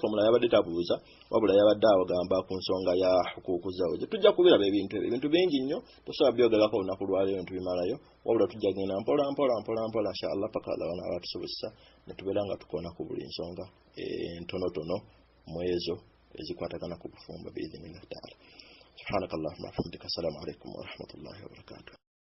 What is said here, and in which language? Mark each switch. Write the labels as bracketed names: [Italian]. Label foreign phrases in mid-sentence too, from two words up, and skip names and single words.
[Ganda] omulala yabadde tabuuza wabula yabadde agamba ku nsonga ya [Arabic] حقوق الزوج [Ganda] tujja kubiraba ebintu bingi nnyo tosobola byogerako olunaku lwaleero ntubimalayo wabula tujja genda mpola inshallah paka Allah wanatusobozesa ne tubeera nga tukona ku buli nsonga entonotono mu ezo ezikwatagana ku bufumbo [Arabic] بإذن الله تعالى سبحانك اللهم وبحمدك السلام عليكم ورحمة الله وبركاته